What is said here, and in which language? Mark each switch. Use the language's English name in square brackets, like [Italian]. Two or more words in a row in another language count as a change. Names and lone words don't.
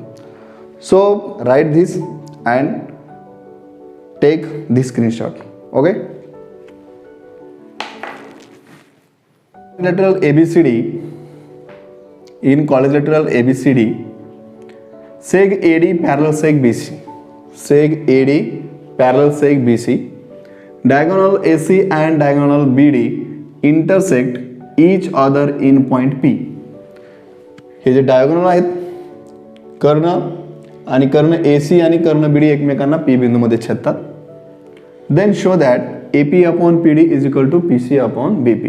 [English] So write this and take this screenshot. Okay. Quadrilateral ABCD. In quadrilateral ABCD, seg AD parallel seg BC. Seg AD parallel seg BC. Diagonal AC and diagonal BD intersect each other in point P. [Marathi] हे जे डायगोनल आहेत कर्ण आणि कर्ण AC आणि कर्ण BD एकमेकांना P बिंदूमध्ये छेदतात. [English] then show that AP upon PD is equal to PC upon BP.